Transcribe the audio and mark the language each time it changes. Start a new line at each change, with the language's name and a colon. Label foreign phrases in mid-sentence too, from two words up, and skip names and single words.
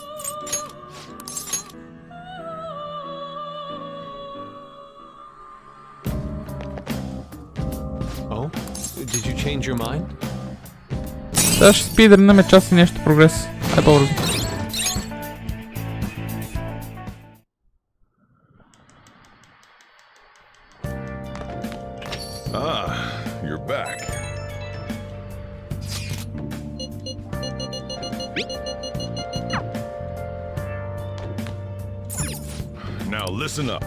English: Oh? Did you change your mind?
Bulgarian: Сега ще спидърнем час и нещо прогрес. Ай по-бързо.
English: Ah, you're back. Now listen up.